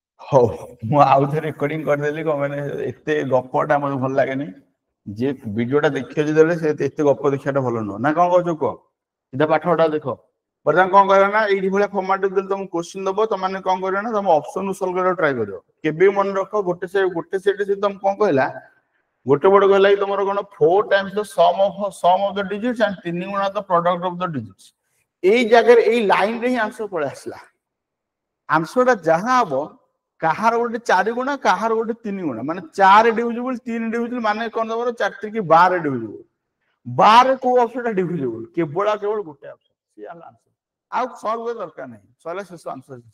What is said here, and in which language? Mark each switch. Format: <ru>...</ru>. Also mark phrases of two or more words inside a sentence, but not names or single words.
<or>ହଉ ମୁଁ ଆଉ ଥରେ ରେକର୍ଡିଂ କରିଦେଲି କଣ ମାନେ ଏତେ ଗପଟା ମୋତେ ଭଲ ଲାଗେନି ଯେ ଭିଡିଓଟା ଦେଖିବ ଯେତେବେଳେ ସେ ଏତେ ଗପ ଦେଖିବାଟା ଭଲ ନୁହଁ ନା କଣ କହୁଛ କୁହ ସିଧା ପାଠଟା ଦେଖ ବର୍ତ୍ତମାନ କଣ କରିବ ନା ଏଇଠି ଭଳିଆ ଫର୍ମାଟ ଦେଲେ ତମକୁ କୋଶ୍ଚିନ୍ ଦବ ତମାନେ କଣ କରିବ ନା ତମ ଅପସନ ସଲ୍ଭ କରିବାକୁ ଟ୍ରାଏ କରିବ କେବେ ବି ମନେ ରଖ ଗୋଟେ ସେଟ ସେ ତମକୁ କଣ କହିଲା ଗୋଟେ ପଟେ କହିଲା କି ତମର କଣ 4</or> <en>times the sum of the digits and</en> <or>3 ଗୁଣା</or> <en>the product of the digits</en> <or>ଏଇ ଜାଗାରେ ଏଇ ଲାଇନରେ ହିଁ ଆନ୍ସର ପଳେଇ ଆସିଲା ଆନ୍ସରଟା ଯାହା ହବ କାହାର ଗୋଟେ 4 ଗୁଣା କାହାର ଗୋଟେ 3 ଗୁଣା ମାନେ 4 ଡିଭିଜିବଲ 3 ଡିଭିଜିବଲ ମାନେ କଣ ତମର 4 3 12 ଡିଭିଜିବଲ 12 କୋଉ ଅପସନଟା ଡିଭିଜିବଲ କେବଳ ଗୋଟେ ଅପସନ ସିଏ ହେଲା ଆନ୍ସର ଆଉ ସଲ୍ଭ କରିବା ଦରକାର ନାହିଁ ସରିଲା ଶେଷ ଆନ୍ସର</or>